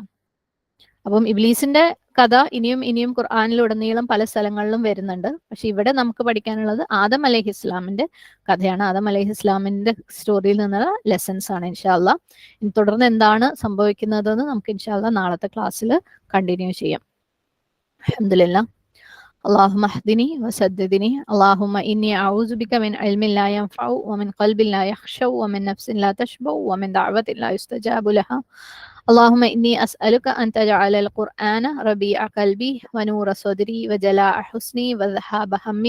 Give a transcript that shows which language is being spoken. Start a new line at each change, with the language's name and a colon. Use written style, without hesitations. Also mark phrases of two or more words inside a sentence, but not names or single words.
Malayalam: അപ്പം ഇബ്ലീസിന്റെ കഥ ഇനിയും ഖുർആനിലുടനീളം പല സ്ഥലങ്ങളിലും വരുന്നുണ്ട്. പക്ഷെ ഇവിടെ നമുക്ക് പഠിക്കാനുള്ളത് ആദം അലൈഹിസ്ലാമിന്റെ കഥയാണ്. ആദം അലൈഹിസ്ലാമിന്റെ സ്റ്റോറിയിൽ നിന്നുള്ള ലെസൺസ് ആണ്
Arabic: إن شاء الله.
Malayalam: ഇനി തുടർന്ന് എന്താണ് സംഭവിക്കുന്നതെന്ന് നമുക്ക്
Arabic: إن شاء الله
Malayalam: നാളത്തെ
English: classil continue
Malayalam: ചെയ്യാം. അൽഹംദുലില്ലാഹ്.
Arabic: اللهم اهدني وسددني. اللهم إني أعوذ بك من علم لا ينفع ومن قلب لا يخشع ومن نفس لا تشبع ومن دعوة لا يستجاب لها. اللهم إني أسألك أن تجعل القرآن ربيع قلبي ونور صدري وجلاء حسني وذهاب همي.